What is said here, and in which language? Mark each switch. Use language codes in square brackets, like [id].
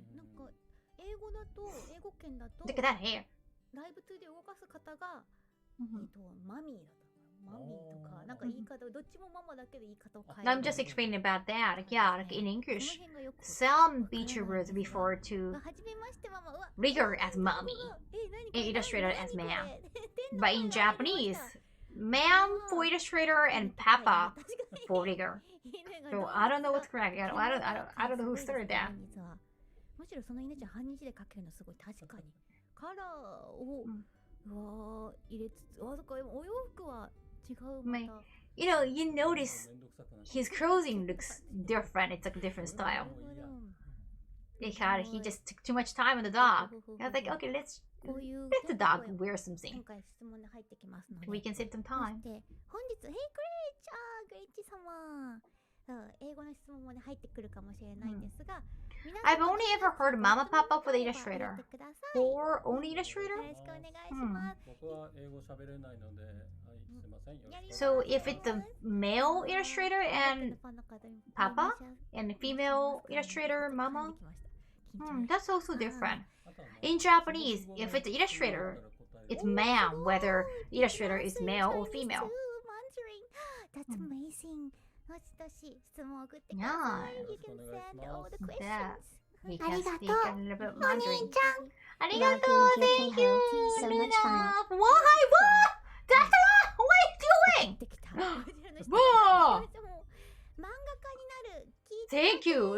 [ja] なんか英語だと英語圏だと [en] Look at that hair. [ja] ライブ2で動かす方がマミーだった。マミーとかなんか言い方どっちもママだけで言い方を変える。 [en] I'm just explaining about that. Like, yeah, like in English, some VTubers refer to Rigger as mommy and illustrator as ma'am. But in Japanese, ma'am for illustrator and papa for Rigger. So I don't know what's correct. I don't know who started that. [ja] むしろその犬ちゃん半日で描けるのすごい確かに。カラーを入れつつ、だからお洋服は違うまた。 [en] You know, you notice his clothing looks different. It's like a different style. Because he just took too much time on the dog. I was like, okay, let the dog wear something. [ja] 今回質問で入ってきますので。 [en] We can save some time. [ja] 本日、 [en] Hey Great! [ja] グレイチ様。英語の質問もね入ってくるかもしれないんですが、 [en] I've only ever heard Mama Papa for the illustrator. Or only illustrator? [ja] よろしくお願いします。僕は英語喋れないので、はい、すいません。 [en] So if it's a male illustrator and Papa and female illustrator Mama, that's also different. In Japanese, if it's an illustrator, it's ma'am, whether the illustrator is male or female. That's amazing. [ja] どしどし質問を送ってください。 [en] You can send all the questions. He can speak a little bit お Mandarin. [ja] 兄ちゃん。 [en] Arigato, thank you. So much fun. Why? What? That's a lot. What are you doing? [ja] できた。こちらの質問。わあ漫画家になる。 [en] Thank you.